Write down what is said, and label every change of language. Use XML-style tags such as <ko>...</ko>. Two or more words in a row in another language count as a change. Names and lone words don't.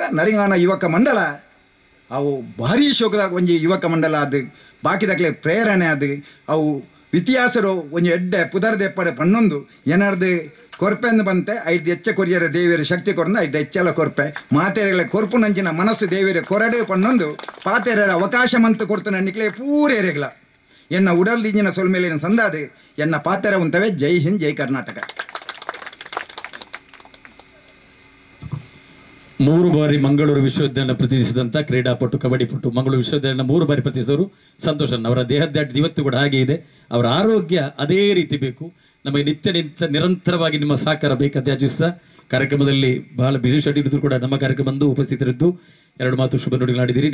<tcy>ನರಿಗಾನ ಯುವಕ ಮಂಡಲ ಅವು ಭಾರಿ ಶೋಕದಾಗ ಒಂಜಿ ಯುವಕ ಮಂಡಲ ಅದು ಬಾಕಿದಾಗಲೇ ಪ್ರೇರಣೆ ಅದು ಅವು ಇತಿಹಾಸರು ಒಂಜಿ ಎಡ್ಡೆ ಪುದರ್ದೆಪ್ಪಡೆ ಪನ್ನೊಂದು ಏನಾರ್ದು ಕೊರ್ಪೆಂದು ಬಂತೆ ಐದು ಎಚ್ಚ ಕೊರಿಯರ ದೇವಿಯರ ಶಕ್ತಿ ಕೊರಂದು ಐದು ಎಚ್ಚಲ ಕೊರ್ಪೆ ಮಾತೆರೆಗಳ ಕೊರ್ಪು ನಂಚಿನ ಮನಸ್ಸು ದೇವಿಯರ ಕೊರಡೆ ಪನ್ನೊಂದು ಪಾತೆರರ ಅವಕಾಶ ಮಂತು ಕೊರ್ತು ನನ್ನಿಕ್ಲೆ ಪೂರೇರೆಗಳ ಎನ್ನ ಉಡಲ್ ದಿಂಜಿನ ಸೊಲ್ಮೇಲಿನ ಸಂದಾದು ಎನ್ನ ಪಾತೆರ ಉಂತವೆ</tcy> <hi>जय हिंद</hi> <tcy>ಜೈ ಕರ್ನಾಟಕ.</tcy> <kn>3 ಬಾರಿ ಮಂಗಳೂರು ವಿಶ್ವವಿದ್ಯಾಲಯ ಪ್ರತಿನಿಧಿಸಿದಂಥ ಕ್ರೀಡಾಪಟು ಕಬಡ್ಡಿಪಟು ಮಂಗಳೂರು ವಿಶ್ವವಿದ್ಯಾಲಯನ 3 ಬಾರಿ ಪ್ರತಿನಿಧಿಸಿದವರು ಸಂತೋಷನ್. ಅವರ ದೇಹದಾಟಿ ಇವತ್ತು ಕೂಡ ಹಾಗೆ ಇದೆ. ಅವರ ಆರೋಗ್ಯ ಅದೇ ರೀತಿ ಬೇಕು. ನಮಗೆ ನಿರಂತರವಾಗಿ ನಿಮ್ಮ ಸಹಕಾರ ಬೇಕಂತ ಯಾಚಿಸ್ತಾ ಕಾರ್ಯಕ್ರಮದಲ್ಲಿ ಬಹಳ ಬಿಸಿ ಶೆಡ್ಯೂಲ್ ಇದ್ದರೂ ಕೂಡ ನಮ್ಮ ಕಾರ್ಯಕ್ರಮ ಬಂದು ಉಪಸ್ಥಿತರಿದ್ದು 2 ಮಾತು ಶುಭ ನುಡಿಗಳಾಡಿದ್ದೀರಿ.</kn>